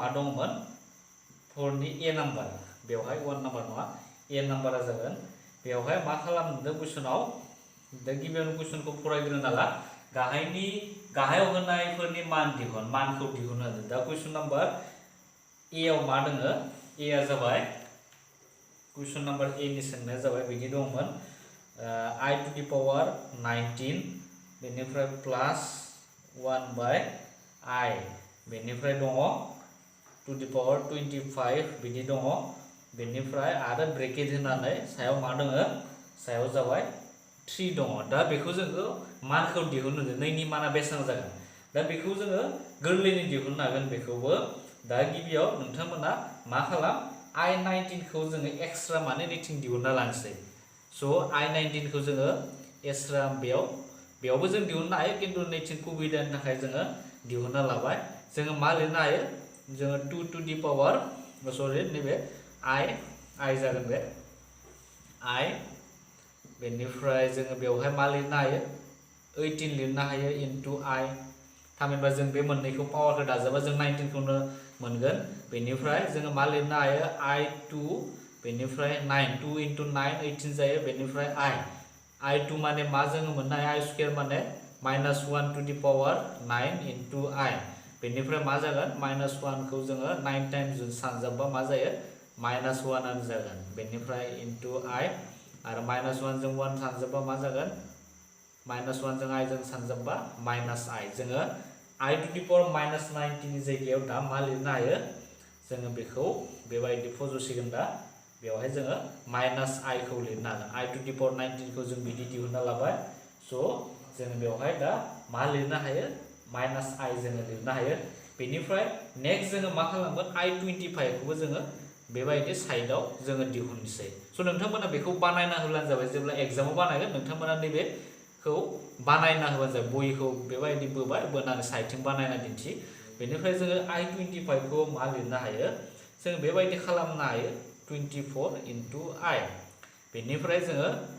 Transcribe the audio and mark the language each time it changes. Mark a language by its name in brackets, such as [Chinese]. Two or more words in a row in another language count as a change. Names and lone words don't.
[Bodo] दंमोन 4 नि ए नाम्बार बेवहाय 1 नाम्बार नङा ए नाम्बारा जागोन बेवहाय मा खालामदों कुइसनाव दा गिबियावनो कुइसनखौ फरायग्रोना ला गाहायाव होनायफोरनि मानखौ दिहुन होदों दा कुइसन नाम्बार ए आव मा दङ ए आ जाबाय कुइसन नाम्बार ए नि सोंनाया जाबाय बिदि दंमोन [English] I to the power 19 [Bodo] बेनिफ्राय प्लास 1 बाय I बेनिफ्राय दङ [English] to the power 25 [Bodo] बिदि दङ बेनिफ्राय आरो ब्रेकेट होनानै सायाव मा दङ सायाव जाबाय 3 दङ दा बेखौ जोङो मानखौ दिहुननो नैनि माना बेसेबां जागोन दा बेखौ जोङो गोरलैयै दिहुननो हागोन बेखौबो दा गिबियाव नोंथांमोना मा खालाम I19 खौ जोङो एक्सट्रा माने नैथिं दिहुनना लानोसै स' I19 खौ जोङो एक्सट्रा बेयावबो जों दिहुननो हायो खिन्थु नैथिं सुबिदानि थाखाय जोङो दिहुनना लाबाय जोङो मा लिरनो हायो जोङो [English] 2 to the power [Bodo] सरि नैबे I जागोन बे I बेनिफ्राय जोङो बेवहाय मा लिरनो हायो 18 लिरनो हायो [English] into I [Bodo] थामहिनबा जों बे मोननैखौ पावारखौ दाजाबा जों 19 खौनो मोनगोन बेनिफ्राय जोङो मा लिरनो हायो I2 बेनिफ्राय 9 2 into 9 18 जायो बेनिफ्राय I2 माने मा जोङो मोननो हायो [English] I square [Bodo] माने [English] -1 to the power 9 into I [Bodo] बेनिफ्राय मा जागोन -1 खौ जोङो 9 टाइम्स जों सानजाबबा मा जायो -1 आनो जागोन बेनिफ्राय [English] into I [Bodo] आरो -1 जों 1 सानजाबबा मा जागोन -1 जों I जों सानजाबबा -I जोङो [English] I to the power -19 [Bodo] नि जायगायाव दा मा लिरनो हायो जोङो बेखौ बेबायदि फज'सिगोन दा बेवहाय जोङो -I खौ लिरनो हागोन [English] I to the power 19 [Bodo] खौ जों बिदि दिहुनना लाबाय स' जों बेवहाय दा मा लिरनो हायो -I जोङो लिरनो हायो बेनिफ्राय नेक्स्ट जोङो मा खालामगोन I25 खौबो जोङो बेबायदि साइडआव जोङो दिहुननोसै स' नोंथांमोना बेखौ बानायना होब्लानो जाबाय जेब्ला एग्जामाव बानायगोन नोंथांमोना नैबेखौ बानायना होबानो जाबाय बहिखौ बेबायदि बोनानै साइडथिं बानायना दिन्थि बेनिफ्राय जोङो I25 खौ मा लिरनो हायो जों बेबायदि खालामनो हायो [English] 24 into I [Bodo] बेनिफ्राय जोङो